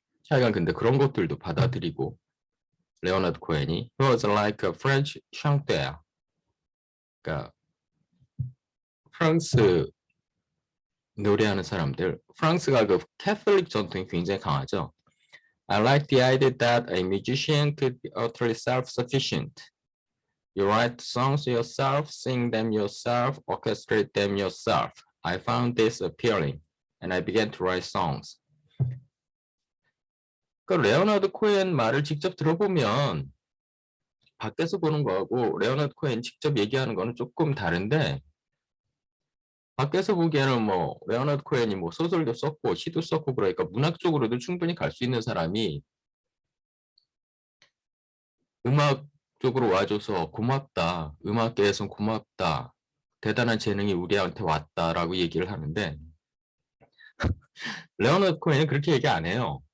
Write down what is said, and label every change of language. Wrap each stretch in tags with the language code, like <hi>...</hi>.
<ko>하여간 근데 그런 것들도 받아들이고, 레오나드 코헨이</ko> <en>He was like a French chanteur.</en> <ko>그러니까 프랑스 노래하는 사람들, 프랑스가 그 캐톨릭 전통이 굉장히 강하죠.</ko> <en>I like the idea that a musician could be utterly self-sufficient. You write songs yourself, sing them yourself, orchestrate them yourself. I found this appealing, and I began to write songs.</en> <ko>그 레오나드 코hen 말을 직접 들어보면 밖에서 보는 거하고 레오나드 코hen 직접 얘기하는 거는 조금 다른데, 밖에서 보기에는 뭐 레오나드 코헨이 뭐 소설도 썼고 시도 썼고 그러니까 문학 쪽으로도 충분히 갈 수 있는 사람이 음악 쪽으로 와줘서 고맙다, 음악계에선 고맙다, 대단한 재능이 우리한테 왔다라고 얘기를 하는데, 레오나드 코헨은 그렇게 얘기 안 해요.</ko>